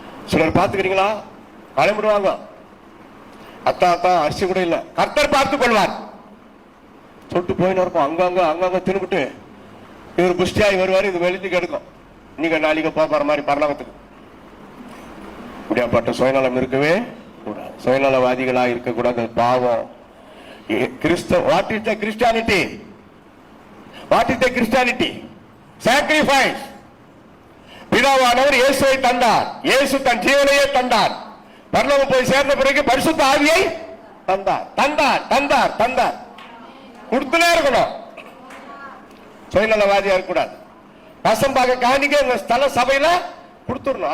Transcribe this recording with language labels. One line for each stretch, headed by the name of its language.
Tamil: சிலர் பார்த்துக்கிறீங்களா, கிளம்பிடுவாங்க, அத்தா அரிசி கூட இல்லை, கர்த்தர் பார்த்துக் கொள்வார் சொல்லிட்டு போயின்னு இருக்கும். அங்கங்க திரும்பிட்டு இவர் புஷ்டியாகி வருவார், இது வெளிச்சு கெடுக்கும். நீங்க நாளைக்கு போற மாதிரி பரலோகத்துக்கு. இப்படியாப்பட்ட சுயநலம் இருக்கவே கூடாது, சுயநலவாதிகளா இருக்கக்கூடாது. பாவம்.
English: What is the Christianity? What is the Christianity? Sacrifice.
Tamil: பிதாவானவர் இயேசுவை தந்தார், இயேசு தன் ஜீவனையே தந்தார், பரலோகம் போய் சேர்ந்த பிறகு பரிசுத்த ஆவியை தந்தார் தந்தார் தந்தார் தந்தார் கொடுத்துனே இருக்கணும். சுயநலவாதியா இருக்கக்கூடாது. பசம்பாக காணிக்க உங்க ஸ்தல சபையில கொடுத்துடணும்.